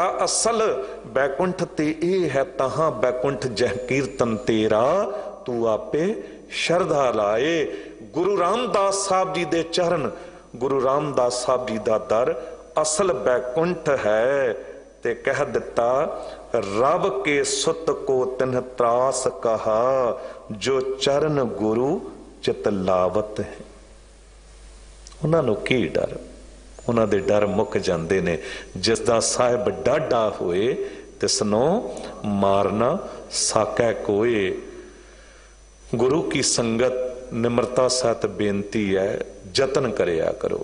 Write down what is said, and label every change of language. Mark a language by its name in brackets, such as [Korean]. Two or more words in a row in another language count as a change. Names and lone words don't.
[Punjabi] ਅਸਲ ਬੈਕੁੰਠ ਤੇ ਏ ਹੈ, ਤਹਾਂ ਬੈਕੁੰਠ ਜਹ ਕੀਰਤਨ ਤੇਰਾ ਤੂ ਆਪੇ ਸਰਧਾ ਲਾਏ। ਗੁਰੂ ਰਾਮਦਾਸ ਸਾਹਬ ਜੀ ਦੇ ਚਰਣ, ਗੁਰੂ ਰਾਮਦਾਸ ਸਾਹਬ ਜੀ ਦਾ ਦਰ ਅਸਲ ਬੈਕੁੰਠ ਹੈ। ਤੇ ਕਹਿ ਦਿੱਤਾ, ਰਬ ਕੇ ਸੁਤ ਕੋ ਤਿਨ੍ਹ ਤ੍ਰਾਸ ਕਹਾ, ਜੋ ਚਰਣ ਗੁਰੂ ਚਿਤ ਲਾਵਤ ਹੈ। ਉਨ੍ਹੋਂਨੇ ਕੀ ਡਰ, ਉਨ੍ਹੋਂਨੇ ਡਰ ਮੁੱਕ ਜਾਤੇ ਨੇ। ਜਿਸਦਾ ਸਾਹਿਬ ਡਾਢਾ ਹੋਏ ਤਿਸਨੋ ਮਾਰਨਾ ਸਾਕੈ ਕੋਏ। ਗੁਰੂ ਕੀ ਸੰਗਤ ਨਿਮਰਤਾ ਸਹਿਤ ਬੇਨਤੀ ਹੈ, ਜਤਨ ਕਰਿਆ ਕਰੋ।